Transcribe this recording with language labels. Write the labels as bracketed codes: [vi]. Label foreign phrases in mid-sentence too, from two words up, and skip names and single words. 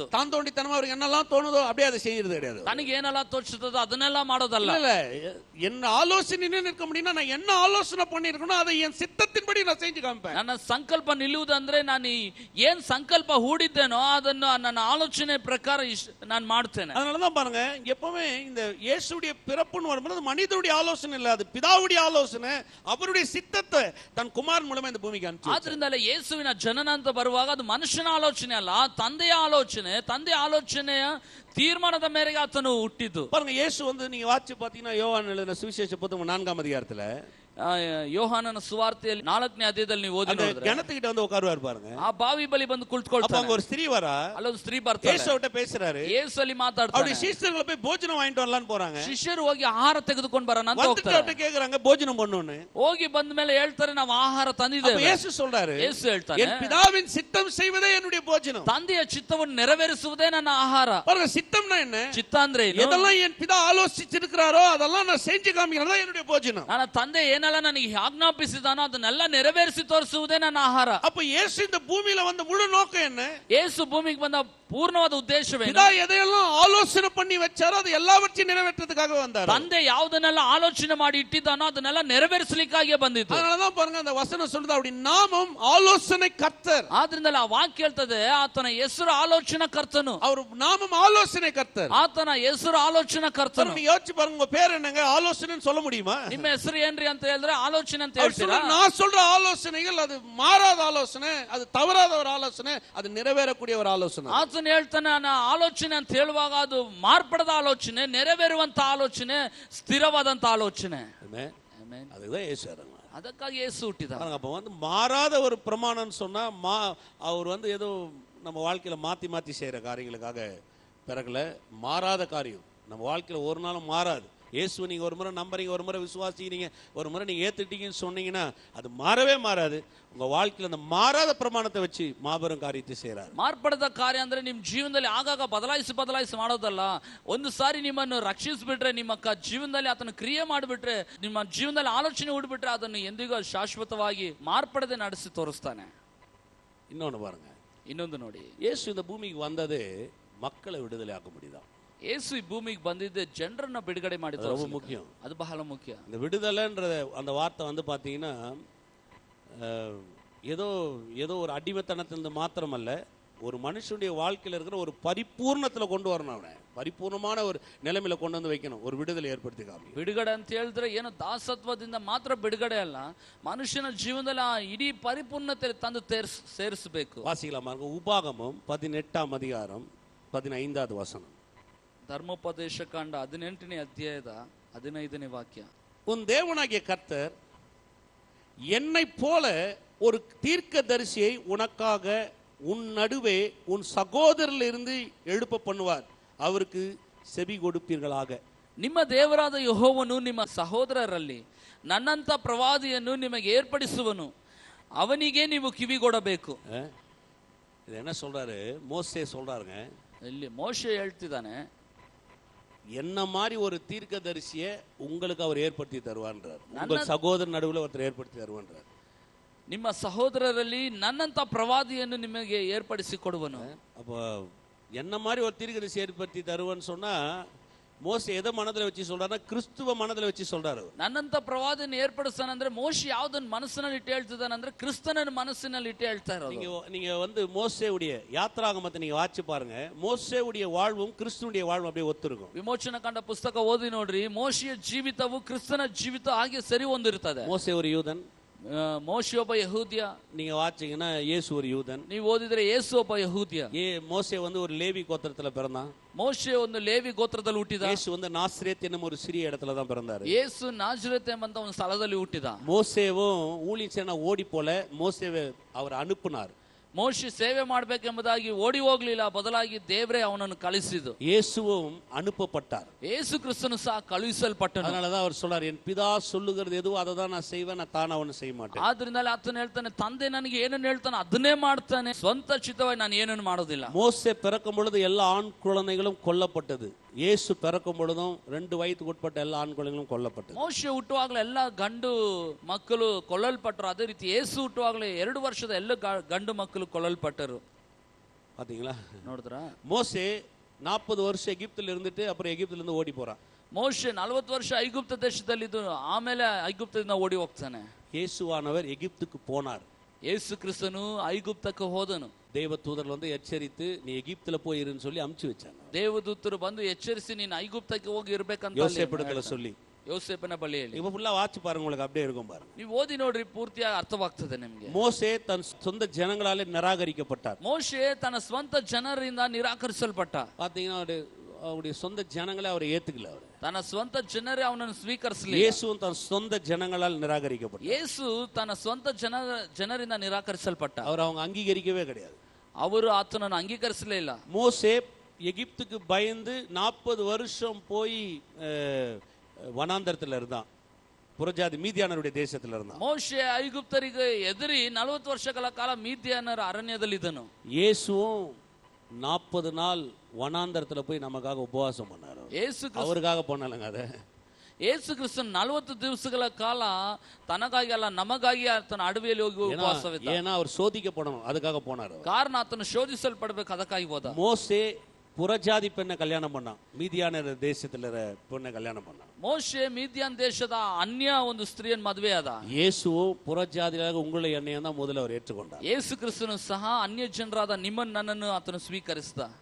[ta] தான் தோண்டித்தனமா அவருக்கு என்னெல்லாம் தோணுதோ அப்படியே அதை செய்யறது கிடையாது. [kn] ತನಗೇನೆಲ್ಲ ತೋಚುತ್ತದೋ ಅದನ್ನೆಲ್ಲ ಮಾಡೋದಲ್ಲ. [ta] இல்ல என்ன ஆலோசனை நிற்க முடியும்னா நான் என்ன ஆலோசனை பண்ணிருக்கணும் அதை என் சித்தத்தின்படி நான் செஞ்சு காமிப்பேன். [kn] ನನ್ನ ಸಂಕಲ್ಪ ನಿಲ್ಲುವುದಂದ್ರೆ ನಾನು ಏನ್ ಸಂಕಲ್ಪ ಹೂಡಿದ್ದೇನೋ ಅದನ್ನು ನನ್ನ ಆಲೋಚನೆ ಪ್ರಕಾರ ನಾನು ಮಾಡ್ತೇನೆ. [ta] அதனாலதான் பாருங்க எப்பவுமே இந்த இயேசுடைய பிறப்புன்னு வரும்போது மனிதனுடைய ஆலோசனை இல்ல, அது பிதாவுடைய ஆலோசனை, அவருடைய சித்தத்தை தன் குமாரன் மூலமா இந்த பூமிக்கு அனுப்பிச்சு. [kn] ಆದ್ರಿಂದಲೇ ಯೇಸುವಿನ ಜನನ ಅಂತ ಬರುವಾಗ ಅದು ಮನುಷ್ಯನ ಆಲೋಚನೆ ಅಲ್ಲ, ತಂದೆಯ ಆಲೋಚನೆಯ ತೀರ್ಮಾನದ ಮೇರೆಗೆ ಆತನು ಹುಟ್ಟಿದ್ದು. [ta] பாருங்க இயேசு நீங்க வாட்சி பாத்தீங்கன்னா யோவான் எழுதின சுவிசேஷ புத்தகம் 4ஆம் அதிகாரத்துல [kn] ಯೋಹಾನನ ಸುವಾರ್ತೆಯಲ್ಲಿ 4ನೇ ಅಧ್ಯಾಯದಲ್ಲಿ ನೀವು ಓದಿ ನೋಡಿದ್ರೆ [ta] கிணத்துக்கிட்ட உட்காருவார் பாருங்க. [kn] ಆ ಬಾವಿ ಬಳಿ ಬಂದು ಕುಳಿತುಕೊಳ್ತಾನೆ. [ta] அப்ப ஒரு ஸ்திரீ வரா, [kn] ಅಲ್ಲೊಂದು ಸ್ತ್ರೀ ಬರ್ತಾಳೆ, [ta] ಯೇಸುವಿட்ட பேசுறாரு, [kn] ಯೇಸು ಅಲ್ಲಿ ಮಾತಾಡ್ತಾನೆ. [ta] அவருடைய சீஷர்கள் போய் போஜனம் வாங்கிட்டு வரலாம்னு போறாங்க. [kn] ಶಿಷ್ಯರು ಹೋಗಿ ಆಹಾರ ತೆಗೆದುಕೊಂಡು ಬರೋಣ ಅಂತ ಹೋಗ್ತಾರೆ. [ta] அவர்ட்ட கேக்குறாங்க போஜனம் பண்ணனும்னு. [kn] ಹೋಗಿ ಬಂದ ಮೇಲೆ ಹೇಳ್ತಾರೆ ನಾವು ಆಹಾರ ತಂದಿದ್ದೇವೆ. [ta] அப்ப ಯೇசು சொல்றாரு, [kn] ಯೇಸು ಹೇಳ್ತಾನೆ, [ta] என் பிதாவின் சித்தம் செய்வதே என்னுடைய போஜனம். [kn] ತಂದೆಯ ಚಿತ್ತವನ್ನು ನೆರವೇರಿಸುವುದೇ ನನ್ನ ಆಹಾರ. [ta] பாருங்க சித்தம்னா என்ன? [kn] ಚಿತ್ತ ಅಂದ್ರೆ ಏನು? [ta] எதெல்லாம் என் பிதா ஆலோசிச்சிருக்காரோ அதெல்லாம் நான் செஞ்சு காமிக்கிறது என்னுடைய போஜனம். [kn] ನನ್ನ ತಂದೆ ಏನೆಲ್ಲ ನನಗೆ ಆಜ್ಞಾಪಿಸಿದಾನೋ ಅದನ್ನೆಲ್ಲ ನೆರವೇರಿಸಿ ತೋರಿಸುವುದೇ ನನ್ನ ಆಹಾರ. [ta] அப்ப இயேசு இந்த பூமியில வந்த முழு நோக்கம் என்ன? [kn] ಯೇಸು ಭೂಮಿಗೆ ಬಂದ ಪೂರ್ಣವಾದ ಉದ್ದೇಶವೇನು? [ta] பிதா எதையெல்லாம் ஆலோசனை பண்ணி வச்சாரோ அது எல்லாவற்றையும் நிறைவேற்றதுக்காக வந்தார். [kn] ತಂದೆ ಯಾವುದನ್ನೆಲ್ಲ ಆಲೋಚನೆ ಮಾಡಿ ಇಟ್ಟಿದ್ದಾನೋ ಅದನ್ನೆಲ್ಲ ನೆರವೇರಿಸಲಿಕ್ಕಾಗಿ ಬಂದಿದ್ದು. [ta] அதனாலதான் பாருங்க அந்த வசனம் சொல்லுது அவருடைய நாமம் ஆலோசனை கர்த்தர். [kn] ಆದ್ರಿಂದಲೇ ಆ ವಾಕ್ಯ ಹೇಳ್ತದೆ ಆತನ ಹೆಸರು ಆಲೋಚನಾ ಕರ್ತನು. [ta] அவர் நாமம் ஆலோசனை கர்த்தர். [kn] ಆತನ ಹೆಸರು ಆಲೋಚನಾ ಕರ್ತನು. [ta] நீங்க யோசிச்சு பாருங்க உங்க பேர் என்னங்க? ஆலோசனைன்னு சொல்ல முடியுமா? [kn] ನಿಮ್ಮ ಹೆಸರು ಏನ್ರಿ ಅಂತ ಹೇಳಿದ್ರೆ ಆಲೋಚನೆ ಅಂತ ಹೇಳ್ತೀರಾ? [ta] நான் சொல்ற ஆலோசனைகள் அது மாறாத ஆலோசனை, அது தவறாத ஒரு ஆலோசனை, அது நிறைவேறக்கூடிய ஒரு ஆலோசனை. [kn] ಆತನು ಹೇಳ್ತಾನೆ ನನ್ನ ಆಲೋಚನೆ ಅಂತ ಹೇಳುವಾಗ ಅದು ಮಾರ್ಪಡದ ಆಲೋಚನೆ, ನೆರವೇರುವಂತ ಆಲೋಚನೆ, ಸ್ಥಿರವಾದಂತ ಆಲೋಚನೆ. [ta] அதுதான் இயேசு. [kn] ಅದಕ್ಕಾಗಿ ಯೇಸು ಹುಟ್ಟಿದ. [ta] அப்ப மாறாத ஒரு பிரமாணம் சொன்னா அவர் ஏதோ நம்ம வாழ்க்கையில மாத்தி செய்யற காரியங்களுக்காக பிறகுல மாறாத காரியம் நம்ம வாழ்க்கையில ஒரு நாளும் மாறாது. இயேசுவை நீங்க ஒரு முறை நம்புறீங்க, ஒரு முறை விசுவாசிக்கிறீங்க, ஒரு முறை நீங்க ஏத்துட்டீங்கன்னு சொன்னீங்கன்னா அது மாறவே மாறாது. உங்க வாழ்க்கையில அந்த மாறாத பிரமாணத்தை வச்சு மாபெரும் காரியத்தை செய்யறாரு. [kn] ಮಾರ್ಪಡದ ಕಾರ್ಯ ಅಂದ್ರೆ ನಿಮ್ ಜೀವನದಲ್ಲಿ ಆಗಾಗ ಬದಲಾಯಿಸಿ ಮಾಡೋದಲ್ಲ. ಒಂದು ಸಾರಿ ನಿಮ್ಮನ್ನು ರಕ್ಷಿಸಿಬಿಟ್ರೆ, ನಿಮ್ಮ ಜೀವನದಲ್ಲಿ ಆತನ ಕ್ರಿಯೆ ಮಾಡಿಬಿಟ್ರೆ, ನಿಮ್ಮ ಜೀವನದಲ್ಲಿ ಆಲೋಚನೆ ಹೂಡ್ಬಿಟ್ರೆ ಅದನ್ನು ಎಂದಿಗೂ ಶಾಶ್ವತವಾಗಿ ಮಾರ್ಪಡದೆ ನಡೆಸಿ ತೋರಿಸ್ತಾನೆ. [ta] இன்னொன்னு பாருங்க, [kn] ಇನ್ನೊಂದು ನೋಡಿ, [ta] இயேசு இந்த பூமிக்கு வந்ததே மக்களை விடுதலை ஆக்க முடியுதா? [kn] ಯೇಸು ಈ ಭೂಮಿಗೆ ಬಂದಿದ್ದೆ ಜನರನ್ನ ಬಿಡುಗಡೆ ಮಾಡಿದ. [ta] ரொம்ப முக்கியம், [kn] ಅದು ಬಹಳ ಮುಖ್ಯ. [ta] இந்த விடுதலைன்ற அந்த வார்த்தை பாத்தீங்கன்னா ஏதோ ஒரு அடிமைத்தனத்திலிருந்து மாத்திரமல்ல, ஒரு மனுஷனுடைய வாழ்க்கையில் இருக்கிற ஒரு பரிபூர்ணத்துல கொண்டு வரணும். அவனை பரிபூர்ணமான ஒரு நிலைமையில கொண்டு வந்து வைக்கணும், ஒரு விடுதலை ஏற்படுத்தி காமி. [kn] ಬಿಡುಗಡೆ ಅಂತ ಹೇಳಿದ್ರೆ ಏನು ದಾಸತ್ವದಿಂದ ಮಾತ್ರ ಬಿಡುಗಡೆ ಅಲ್ಲ, ಮನುಷ್ಯನ ಜೀವನದಲ್ಲಿ ಆ ಇಡೀ ಪರಿಪೂರ್ಣತೆ ತಂದು ಸೇರಿಸಬೇಕು. [ta] வாசிக்கலாமா? உபாகமம் 18ஆம் அதிகாரம் 15வது வசனம். [kn] ಧರ್ಮೋಪದೇಶ ಕಾಂಡ 18ನೇ ಅಧ್ಯಾಯದ 15ನೇ ವಾಕ್ಯ. [ta] உன் தேவனாகிய கர்த்தர் என்னை போல ஒரு தீர்க்கதரிசியை உனக்காக உன் நடுவே உன் சகோதரரிலிருந்து எழுப்ப பண்ணுவார், அவருக்கு செவி கொடுப்பீர்களாக. [kn] ನಿಮ್ಮ ದೇವರಾದ ಯೆಹೋವನು ನಿಮ್ಮ ಸಹೋದರರಲ್ಲಿ ನನ್ನಂತ ಪ್ರವಾದಿಯನ್ನು ನಿಮಗೆ ಏರ್ಪಡಿಸುವನು, ಅವನಿಗೆ ನೀವು ಕಿವಿಗೊಡಬೇಕು. [ta] இது என்ன சொல்றாரு? மோசே சொல்றாருங்க. [kn] ಇಲ್ಲಿ ಮೋಶೆ ಹೇಳ್ತಿದ್ದಾನೆ, [ta] என்ன மாதிரி ஒரு தீர்க்கதரிசியை உங்களுக்கு அவர் ஏற்படுத்தி தருவான்றார். உங்கள் சகோதரர் நடுவில் ஒருத்தர் ஏற்படுத்தி தருவான்றார். [kn] ನಿಮ್ಮ ಸಹೋದರರಲ್ಲಿ ನನ್ನಂತ ಪ್ರವಾದಿಯನ್ನು ನಿಮಗೆ ಏರ್ಪಡಿಸಿ ಕೊಡುವನು. [ta] அப்போ என்ன மாதிரி ஒரு தீர்க்கதரிசி ஏற்படுத்தி தருவான்னு சொன்னா மோசே எதை மனதில் வச்சு சொல்றாருன்னா கிறிஸ்துவ மனதில் வச்சு சொல்றாரு. [kn] ನನ್ನಂತ ಪ್ರವಾದಿಯನ್ನು ಏರ್ಪಡಿಸ್ತಾನಂದ್ರೆ ಮೋಶೆ ಯಾವುದನ್ನು ಮನಸ್ಸಿನಲ್ಲಿ ಇಟ್ಟು ಹೇಳ್ತಿದ್ದಾನಂದ್ರೆ ಕ್ರಿಸ್ತನ ಮನಸ್ಸಿನಲ್ಲಿ ಇಟ್ಟು ಹೇಳ್ತಾ ಇರೋದು. [ta] நீங்க மோசேவுடைய யாத்ராகமத்தை நீங்க வாட்சி பாருங்க, மோசேவுடைய வாழ்வும் கிறிஸ்துவுடைய வாழ்வும் அப்படியே ஒத்துருக்கும். [kn] ವಿಮೋಚನ ಕಂಡ ಪುಸ್ತಕ ಓದಿ ನೋಡ್ರಿ, ಮೋಶೆಯ ಜೀವಿತವು ಕ್ರಿಸ್ತನ ಜೀವಿತ ಹಾಗೆ ಸರಿ ಹೊಂದಿರುತ್ತದೆ. [ta] மோசே ஒரு யூதன், [kn] ಮೋಶೆ ಒಬ್ಬ ಯಹೂದ್ಯ. [ta] நீங்க வாட்சிங்கன்னா இயேசு ஒரு யூதன். [kn] ನೀವು ಓದಿದ್ರೆ ಯೇಸು ಒಬ್ಬ ಯಹೂದ್ಯ. [ta] மோசே ஒரு லேவி கோத்திரத்துல பிறந்தான். [kn] ಮೋಶೆ ಒಂದು ಲೇವಿ ಗೋತ್ರದಲ್ಲಿ ಹುಟ್ಟಿದ. [ta] ಯೇಸು ನಾಸರೇತ್ ಎನ್ನುವ ஒரு சிறிய இடத்துல தான் பிறந்தாரு. [kn] ಯೇಸು ನಾಜರೇತ್ ಎಂಬಂತ ಒಂದು ಸ್ಥಳದಲ್ಲಿ ಹುಟ್ಟಿದ. [ta] மோசேவும் ஊழியம் செய்ய ஓடி போல, மோசேவை அவர் அனுப்புனார். [kn] ಮೋಶೆ ಸೇವೆ ಮಾಡಬೇಕೆಂಬುದಾಗಿ ಓಡಿ ಹೋಗ್ಲಿಲ್ಲ, ಬದಲಾಗಿ ದೇವರೇ ಅವನನ್ನು ಕಳಿಸಿದ್ದು. [ta] இயேசுவும் அனுப்பப்பட்டார். [kn] ಯೇಸು ಕ್ರಿಸ್ತನು ಸಹ ಕಳುಹಿಸಲ್ಪಟ್ಟನು. [ta] அதனாலதான் அவர் சொல்றார், என் பிதா சொல்லுகிறது எதுவோ அதை தான் நான் செய்வேன், நான் தானா ஒன்னு செய்ய மாட்டேன். [kn] ಆದ್ರಿಂದಲೇ ಆತನು ಹೇಳ್ತಾನೆ, ತಂದೆ ನನಗೆ ಏನನ್ನು ಹೇಳ್ತಾನೆ ಅದನ್ನೇ ಮಾಡ್ತಾನೆ, ಸ್ವಂತ ಚಿತ್ತವಾಗಿ ನಾನು ಏನನ್ನು ಮಾಡೋದಿಲ್ಲ. [ta] மோசே பிறக்கும் பொழுது எல்லா ஆண் குழந்தைகளும் கொல்லப்பட்டது. இயேசு பிறக்கும் பொழுதும் 2 வயதுக்கு உட்பட்ட எல்லா ஆண் குழந்தைகளும் கொல்லப்பட்டது. [kn] ಮೋಶೆ ಹುಟ್ಟುವಾಗಲೇ ಎಲ್ಲ ಗಂಡು ಮಕ್ಕಳು ಕೊಲ್ಲಲ್ಪಟ್ಟರು. ಅದೇ ರೀತಿ ಯೇಸು ಹುಟ್ಟುವಾಗಲೇ 2 ವರ್ಷದ ಎಲ್ಲ ಗಂಡು ಮಕ್ಕಳು ಕೊಲ್ಲಲ್ಪಟ್ಟರು. [ta] பாத்தீங்களா? [kn] ನೋಡಿದ್ರಾ? [ta] மோசே 40 வருஷம் எகிப்தில் இருந்துட்டு அப்புறம் எகிப்தில இருந்து ஓடி போறான். [kn] ಮೋಶೆ 40 ವರ್ಷ ಐಗುಪ್ತ ದೇಶದಲ್ಲಿದ್ದು ಆಮೇಲೆ ಐಗುಪ್ತದಿಂದ ಓಡಿ ಹೋಗ್ತಾನೆ. [ta] இயேசுவானவர் எகிப்துக்கு போனார். [kn] ಯೇಸು ಕ್ರಿಸ್ತನು ಐಗುಪ್ತಕ್ಕೆ ಹೋದನು. [ta] தேவதூதர்கள் வந்து எச்சரித்து நீ எகிப்துல போய் இருன்னு சொல்லி அமுச்சு வச்சாங்க. [kn] ದೇವದೂತರು ಬಂದು ಎಚ್ಚರಿಸಿ ನೀನು ಐಗುಪ್ತಕ್ಕೆ ಹೋಗಿ ಇರಬೇಕಂತ [ta] யோசேப்பிடத்துல சொல்லி. [kn] ಯೋಸೇಫನ ಬಳಿಯಲ್ಲಿ. [ta] இப்ப ஃபுல்லா வாட்சி பாருங்க, உங்களுக்கு அப்படியே இருக்கும் பாருங்க. [kn] ನೀವು ಓದಿ ನೋಡ್ರಿ, ಪೂರ್ತಿಯಾಗಿ ಅರ್ಥವಾಗ್ತದೆ ನಿಮಗೆ. [ta] மோசே தன் சொந்த ஜனங்களாலே நிராகரிக்கப்பட்டார். [kn] ಮೋಶೆ ತನ್ನ ಸ್ವಂತ ಜನರಿಂದ ನಿರಾಕರಿಸಲ್ಪಟ್ಟ. [ta] பாத்தீங்கன்னா அவருடைய சொந்த ஜனங்களே அவரை ஏத்துக்கல. அவர் [kn] ತನ್ನ ಸ್ವಂತ ಜನರೇ ಅವನನ್ನು ಸ್ವೀಕರಿಸಲಿಲ್ಲ. [ta] இயேசுவும் தன் சொந்த ஜனங்களால் நிராகரிக்கப்பட்டார். [kn] ಯೇಸು ತನ್ನ ಸ್ವಂತ ಜನರಿಂದ ನಿರಾಕರಿಸಲ್ಪಟ್ಟ. [ta] அவர் அவங்க அங்கீகரிக்கவே கிடையாது. [kn] ಅವರು ಆತನನ್ನು ಅಂಗೀಕರಿಸಲೇ ಇಲ್ಲ. [ta] மோசே எகிப்துக்கு பயந்து 40 வருஷம் போய் வனாந்தரத்துல இருந்தான். புறஜாதி மீதியானருடைய தேசத்துல இருந்தான். [kn] ಮೋಶೆ ಐಗುಪ್ತರಿಗೆ ಎದುರಿ 40 ವರ್ಷಗಳ ಕಾಲ ಮೀದಿಯಾನರ ಅರಣ್ಯದಲ್ಲಿದ್ದನು. [ta] இயேசுவும் 40 நாள் வனாந்தரத்துல போய் நமக்காக உபவாசம் பண்ணாரு. அவருக்காக பண்ணலங்க. அதை [kn] ಯೇಸು ಕ್ರಿಸ್ತನು 40 ದಿವಸಗಳ ಕಾಲ ತನಗಾಗಿ ಅಲ್ಲ ನಮಗಾಗಿ ಆತನ ಅಡವಿಯಲ್ಲಿ ಹೋಗಿ ಉಪವಾಸವಿದ್ದ. [ta] ஏன்னா அவர் சோதிக்கப்படணும், அதுக்காக போனார். [kn] ಕಾರಣ ಆತನು ಶೋಧಿಸಲ್ಪಡಬೇಕು, ಅದಕ್ಕಾಗಿ ಹೋದ. [ta] மோசே புறஜாதி பெண்ணை கல்யாணம் பண்ணான். மீதியான தேசத்துல பெண்ணை கல்யாணம் பண்ணான். [kn] ಮೋಶೆ ಮೀದಿಯಾನ್ ದೇಶದ ಅನ್ಯ ಒಂದು ಸ್ತ್ರೀಯನ್ನು ಮದುವೆ ಆದ. [ta] இயேசுவும் புறஜாதியாக உங்களை என்னையும் தான் முதல்ல அவர் ஏற்றுக்கொண்டார். [kn] ಯೇಸು ಕ್ರಿಸ್ತನು ಸಹ ಅನ್ಯ ಜನರಾದ ನಿಮ್ಮನ್ನು ನನ್ನನ್ನು ಆತನು ಸ್ವೀಕರಿಸಿದ.